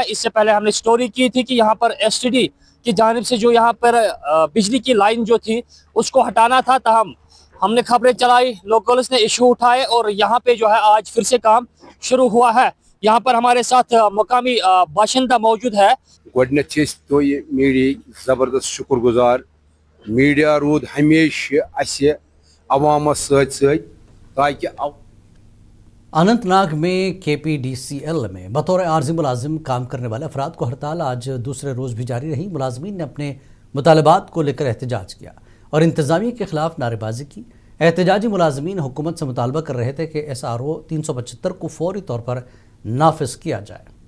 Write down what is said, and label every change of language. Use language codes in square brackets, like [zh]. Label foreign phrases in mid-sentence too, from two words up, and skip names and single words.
[ur] اس سے پہلے ہم نے سٹوری کی تھی کہ یہاں پر STD کی جانب سے جو یہاں پر بجلی کی لائن جو تھی اس کو ہٹانا تھا, تاہم ہم نے خبریں چلائی, لوکلز نے ایشو اٹھائے اور یہاں پہ جو ہے آج پھر سے کام شروع ہوا ہے. یہاں پر ہمارے ساتھ مقامی باشندہ موجود ہے. [ks] گۄڈنیٚتھ چھِ أسۍ تۄہہِ میٖڈیاہٕکۍ زبردست شُکر گُزار. میٖڈیا روٗد ہمیشہِ اَسہِ عوامس سۭتۍ سۭتۍ تاکہِ [ur] اننت ناگ میں KPDCL میں بطور عارضی ملازم کام کرنے والے افراد کو ہڑتال آج دوسرے روز بھی جاری رہی. ملازمین نے اپنے مطالبات کو لے کر احتجاج کیا اور انتظامیہ کے خلاف نعرے بازی کی. احتجاجی ملازمین حکومت سے مطالبہ کر رہے تھے کہ SRO 375 کو فوری طور پر نافذ کیا جائے.